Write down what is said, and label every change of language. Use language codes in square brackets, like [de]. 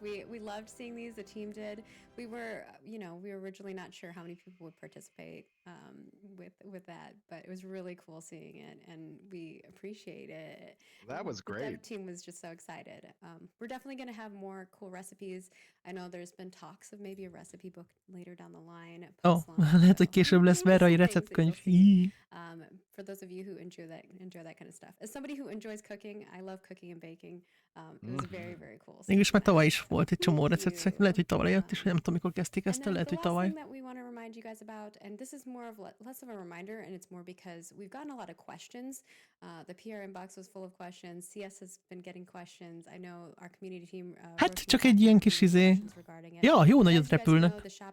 [en] We loved seeing these. The team did. We were, we were originally not sure how many people would participate with that, but it was really cool seeing it, and we appreciate it. That was great. The dev team was just so excited. We're definitely going to have more cool recipes. I know there's been talks of maybe a recipe book later down the line. [hu] Lehet, hogy később lesz verrai receptkönyv. [en] For those of you who enjoy that kind of stuff. As somebody who enjoys cooking, I love cooking and baking. It was very, very cool. [hu] Mégis már tavaly is volt egy csomó recept. Lehet, hogy tavaly jött is, vagy nem tudom, mikor kezdték ezt, lehet, hogy tavaly. [en] The last thing that we want to remind you guys about, and this is more of less of a reminder, and it's more because we've gotten a lot of questions. The PR inbox was full of questions. CS has been getting questions. I know our community team. [hu] Hát csak egy ilyen kis Ja, jó nagyot repülnek.